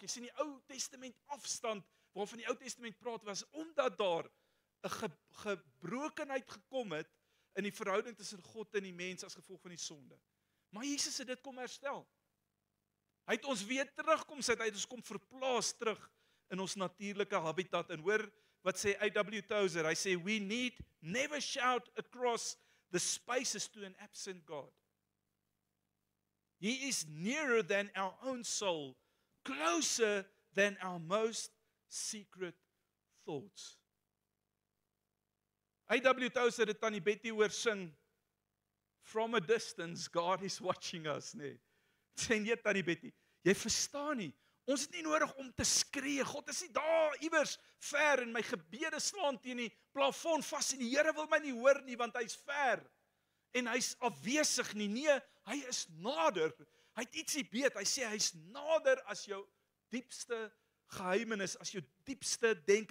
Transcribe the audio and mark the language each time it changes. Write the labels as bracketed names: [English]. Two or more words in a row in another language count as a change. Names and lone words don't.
[Afrikaans] Jy sien die Ou Testament afstand waarvan die Ou Testament praat was omdat daar 'n gebrokenheid gekom het in die verhouding tussen God en die mens as gevolg van die sonde. Maar Jesus het dit kom herstel. Hy het ons weer terugkom sit, hy het ons kom verplaas terug in ons natuurlike habitat. En hoor wat sê A.W. Tozer, hy sê [English] we need never shout across the spaces to an absent God. He is nearer than our own soul, closer than our most secret thoughts. [Afrikaans] A.W. Tozer het Tannie Betty hoor sing, [English] from a distance, God is watching us, [Afrikaans] nee. Sê nee, Tannie Betty, jy verstaan nie, ons het nie nodig om te skree, God is nie daar iewers ver en my gebede slaan teen die plafon vas en die Here wil my nie hoor nie, want hy's ver en hy's afwesig nie, nee, hy is nader, hy het ietsie weet, hy sê hy's nader as jou diepste geheimenis, as jou diepste denke.